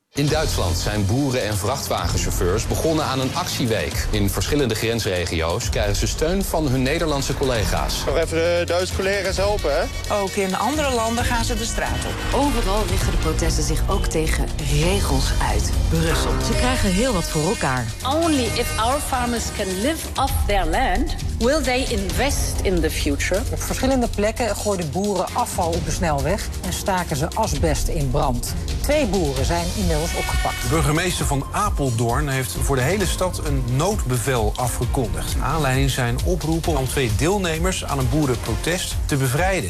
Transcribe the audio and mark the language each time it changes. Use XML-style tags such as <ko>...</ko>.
<nl>In Duitsland zijn boeren en vrachtwagenchauffeurs begonnen aan een actieweek. In verschillende grensregio's krijgen ze steun van hun Nederlandse collega's. Nog even de Duitse collega's helpen, hè? Ook in andere landen gaan ze de straat op. Overal richten de protesten zich ook tegen regels uit Brussel. Ze krijgen heel wat voor elkaar.</nl> <en>Only if our farmers can live off their land, will they invest in the future.</en> <nl>Op verschillende plekken gooiden boeren afval op de snelweg en staken ze asbest in brand. Twee boeren zijn inmiddels opgepakt. De burgemeester van Apeldoorn heeft voor de hele stad een noodbevel afgekondigd. Aanleiding zijn oproepen om twee deelnemers aan een boerenprotest te bevrijden.</nl>